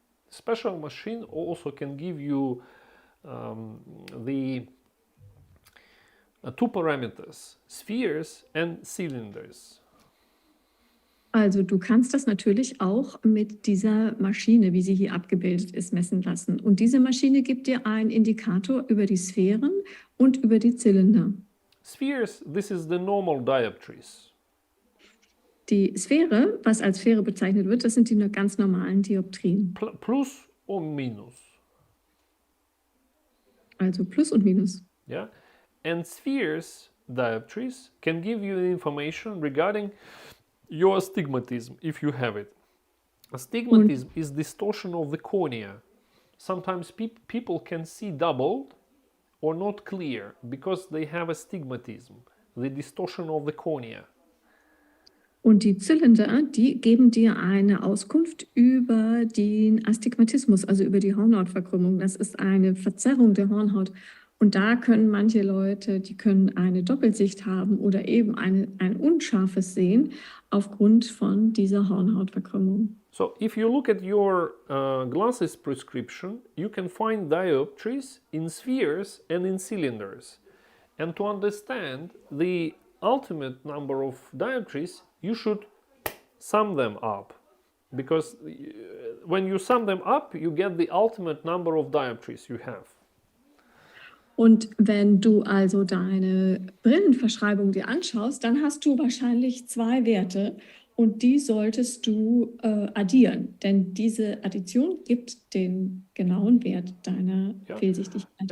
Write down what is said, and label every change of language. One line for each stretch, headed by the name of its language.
English: Special machine also can give you the two parameters, spheres and cylinders.
German: Also du kannst das natürlich auch mit dieser Maschine, wie sie hier abgebildet ist, messen lassen. Und diese Maschine gibt dir einen Indikator über die Sphären und über die Zylinder.
English: Spheres, this is the normal dioptries.
German: Die Sphäre, was als Sphäre bezeichnet wird, das sind die ganz normalen Dioptrien. Plus und minus. Also Plus und Minus.
English: Yeah, and spheres dioptries can give you information regarding your astigmatism if you have it. Astigmatism is distortion of the cornea. Sometimes people can see doubled or not clear because they have astigmatism, the distortion of the cornea.
German: Und die Zylinder, die geben dir eine Auskunft über den Astigmatismus, also über die Hornhautverkrümmung. Das ist eine Verzerrung der Hornhaut. Und da können manche Leute, die können eine Doppelsicht haben oder eben ein unscharfes Sehen aufgrund von dieser Hornhautverkrümmung.
English: So if you look at your glasses prescription, you can find dioptries in spheres and in cylinders. And to understand the ultimate number of dioptries, you should sum them up. Because when you sum them up, you get the ultimate number of dioptries you have.
German: Und wenn du also deine Brillenverschreibung dir anschaust, dann hast du wahrscheinlich zwei Werte und die solltest du addieren, denn diese Addition gibt den genauen Wert deiner Fehlsichtigkeit.